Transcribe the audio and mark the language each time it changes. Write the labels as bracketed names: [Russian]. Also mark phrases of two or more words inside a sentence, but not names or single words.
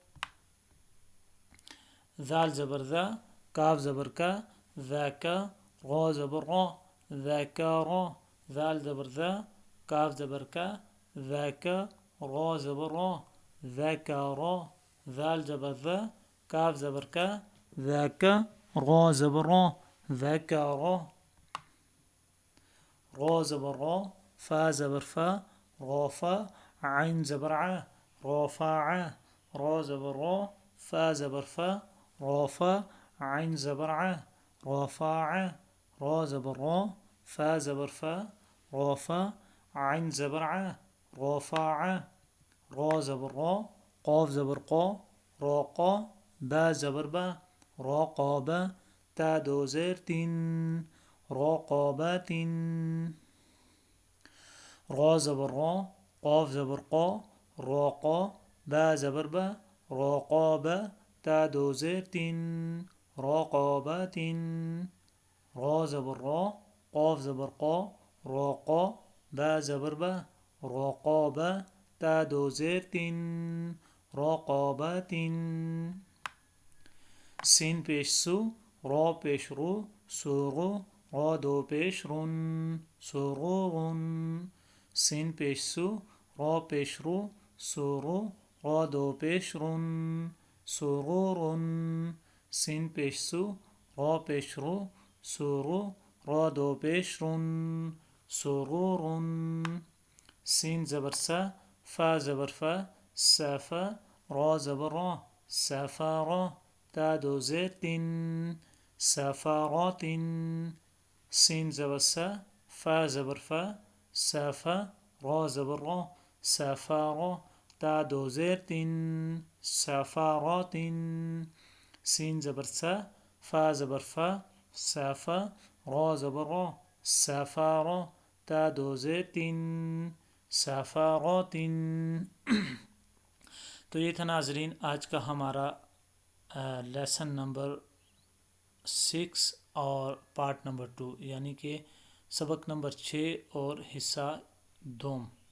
[Hindi] ज़ाल ज़बर ज़ा, काफ ज़बर का, ज़ाका, रा ज़बर रा, ज़ाकारा। ज़ाल ज़बर ज़ा, काफ ज़बर का, ज़ाका, रा ज़बर रा, ज़ाकारा। ज़ाल ज़बर ज़ा, काफ ज़बर का, ज़ाका, रा ज़बर रा, ज़ाकारा। रा ज़बर रा, फा ज़बर फा, राफ़ा, आइन ज़बर आ, राफ़ा। रा ज़बर रा, फा ज़बर फा, राफ़ा, आइन ज़बर आ, राफ़ा। रा ज़बर रा, फा ज़बर फा, राफ़ा, आइन ज़बर आ, राफ़ा। रा ज़बर रा, क़ाफ ज़बर क़ा, राक़ा, बा ज़बर बा, राक़ाबा। ता दो ज़ेर तीन, राक़ाबातिन। रा ज़बर रा, क़ाफ ज़बर क़ा, राक़ा, बा ज़बर बा, राक़ाबा। ता दो ज़ेर तीन, राक़ाबातिन। रा ज़बर रा, क़ाफ ज़बर क़ा, राक़ा, बा ज़बर बा, राक़ाबा। ता दो ज़ेर तीन, राक़ाबातिन। सीन पेश सु, रा पेश रू, सुरु। रा दो पेश रुन, सुरुरुन। सीन पेश सु, रा पेश रू, सुरु। रा दो पेश रुन, सुरुरुन। सीन पेश सु, रा पेश रू, सुरु। रा दो पेश रुन, सुरुरुन। सीन ज़बर सा, फा ज़बर फा, साफा। रा ज़बर रा, साफारा। ता दो ज़ेर तीन, साफारातिन। सीन ज़बर सा, फा ज़बर फा, साफा। रा ज़बर रा, साफारा। ता दो ज़ेर तीन, साफारातिन। सीन ज़बर सा, फा ज़बर फा, साफा। रा ज़बर रा, साफारा। ता दो ज़ेर तीन, साफारातिन। तो ये था नाजरीन आज का हमारा लेसन नंबर 6 और पार्ट नंबर 2, यानी कि सबक नंबर 6 और हिस्सा दोम।